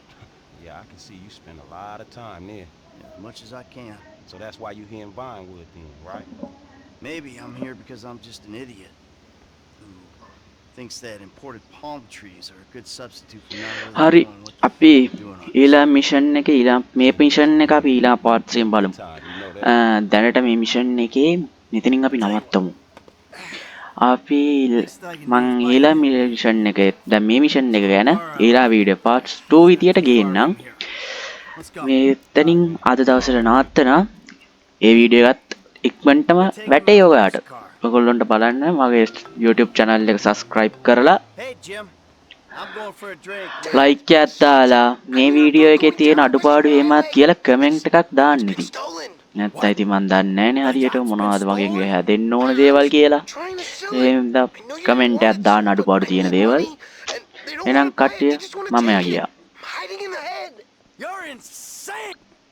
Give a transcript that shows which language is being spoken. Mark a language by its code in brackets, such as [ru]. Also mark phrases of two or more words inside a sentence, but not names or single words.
[en] Yeah, I can see you spend a lot of time there. As much as I can. So that's why you here in Vinewood then, right? Maybe I'm here because I'm just an idiot who thinks that imported palm trees are a good substitute for not really [si] හරි [en] knowing what [si] අපි [en] the f- doing on this. [si] ඊළඟ මිෂන් එක මේ මිෂන් එක අපි ඊළඟ පාර්ට්ස් එකෙන් බලමු. [en] Todd, you know that. [si] දැනට මේ මිෂන් එකේ මෙතනින් අපි නවත්තමු. අපි මං ඊළඟ මිෂන් එක දැන් මේ මිෂන් එක ගැන ඊළඟ වීඩියෝ පාර්ට්ස් 2 විදියට ගේන්නම්. [en] Let's go. [si] මෙතනින් අද දවසට නවත්තනවා. ඒ වීඩියෝ එකත් ඉක්මනටම වැටේ ඔයාට. ඔයගොල්ලන්ට බලන්න මගේ YouTube channel එක subscribe කරලා [en] Hey Jim, I'm going for a drink. [si] like එකක් දාලා මේ වීඩියෝ එකේ තියෙන අඩුපාඩු එහෙමත් කියලා comment එකක් දාන්න ඉතින්. නැත්නම් ඉතින් මන් දන්නේ නැහැනේ හරියට මොනවද මගෙන් හැදෙන්න ඕන දේවල් කියලා. එහෙනම් comment එකක් දාන්න අඩුපාඩු තියෙන දේවල්. එහෙනම් කට්ටිය මම යා ගියා. [en] You're insane.